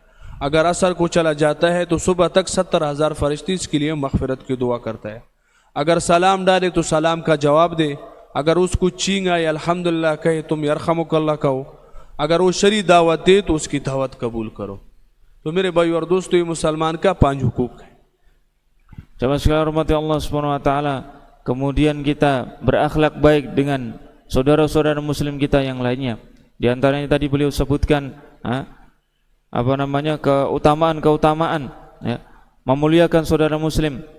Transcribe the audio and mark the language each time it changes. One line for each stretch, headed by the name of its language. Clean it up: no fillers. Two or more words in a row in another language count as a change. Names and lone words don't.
Urdu: اگر عصر کو چلا جاتا ہے تو صبح تک 70,000 فرشتے اس کے لیے مغفرت کی دعا کرتا ہے. اگر سلام ڈالے تو سلام کا جواب دے. اگر اس کو چینگ آئے الحمدللہ کہے، تم
Arabic: یرحمک اللہ
Urdu: کہو. اگر وہ شرعی دعوت دے تو اس کی دعوت قبول کرو. تو میرے بھائی اور دوستو، یہ مسلمان کا 5 حقوق ہے.
Indonesian: Jamaah sekalian hormati
Arabic: Allah Subhanahu wa taala,
Indonesian: kemudian kita berakhlak baik dengan saudara-saudara muslim kita yang lainnya. Di antaranya tadi beliau sebutkan keutamaan-keutamaan, ya, memuliakan saudara muslim.